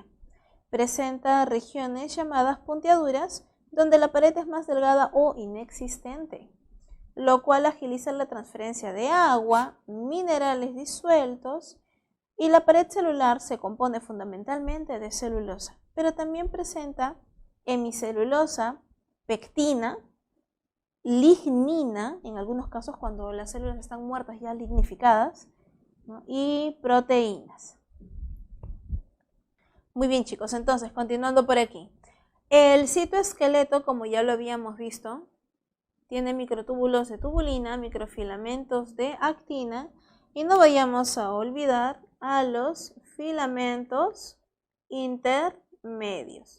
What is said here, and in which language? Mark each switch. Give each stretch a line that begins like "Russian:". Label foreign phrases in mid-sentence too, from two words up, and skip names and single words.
Spanish: Presenta regiones llamadas punteaduras, donde la pared es más delgada o inexistente, lo cual agiliza la transferencia de agua, minerales disueltos, y la pared celular se compone fundamentalmente de celulosa, pero también presenta hemicelulosa, pectina, lignina, en algunos casos cuando las células están muertas ya lignificadas, ¿no? Y proteínas. Muy bien, chicos, entonces continuando por aquí. El citoesqueleto, como ya lo habíamos visto, tiene microtúbulos de tubulina, microfilamentos de actina, y no vayamos a olvidar a los filamentos intermedios.